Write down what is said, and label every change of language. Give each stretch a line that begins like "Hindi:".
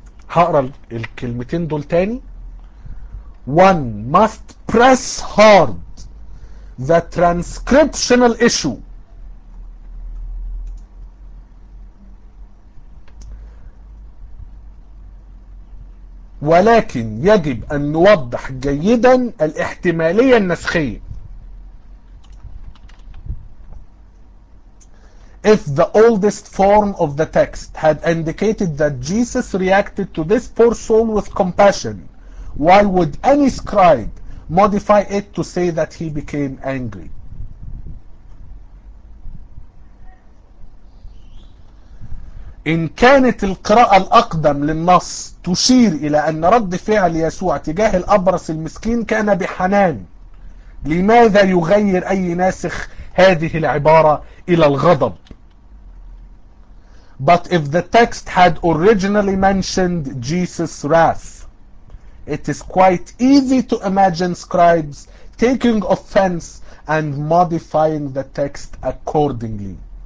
Arabic: هقرأ الكلمتين دول تاني.
English: One must press hard the transcriptional issue.
Arabic: ولكن يجب أن نوضح جيدا الاحتمالية النسخية.
English: If the oldest form of the text had indicated that Jesus reacted to this poor soul with compassion, why would any scribe modify it to say that he became angry?
Arabic: إن كانت القراءة الأقدم للنص تشير إلى أن رد فعل يسوع تجاه الأبرص المسكين كان بحنان، لماذا يغير أي ناسخ هذه العبارة إلى الغضب؟
English: But if the text had originally mentioned Jesus' wrath, it is quite easy to imagine scribes taking offense and modifying the text accordingly.